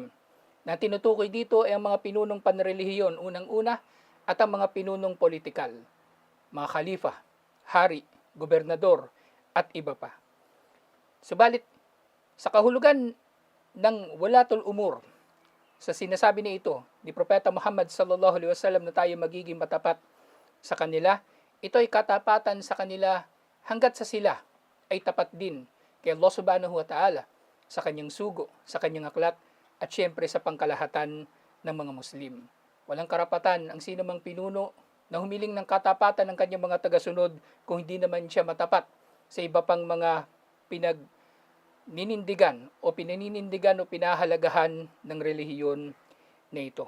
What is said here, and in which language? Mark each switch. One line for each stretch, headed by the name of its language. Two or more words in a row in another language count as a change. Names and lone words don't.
Filipino: Na tinutukoy dito ay ang mga pinunong panrelihiyon unang-una at ang mga pinunong politikal, mga khalifa, hari, gobernador, at iba pa. Subalit, sa kahulugan ng
Arabic: ولاة الأمور,
Filipino: sa sinasabi na ito ni Propeta Muhammad
Arabic: صلى الله عليه وسلم
Filipino: na tayo magiging matapat sa kanila, ito ay katapatan sa kanila hanggat sa sila ay tapat din kay Allah
Arabic: سبحانه وتعالى
Filipino: sa kanyang sugo, sa kanyang aklat, at syempre sa pangkalahatan ng mga Muslim. Walang karapatan ang sino mang pinuno na humiling ng katapatan ng kanyang mga tagasunod kung hindi naman siya matapat sa iba pang mga pinaninindigan o pinahalagahan ng relihiyon na ito.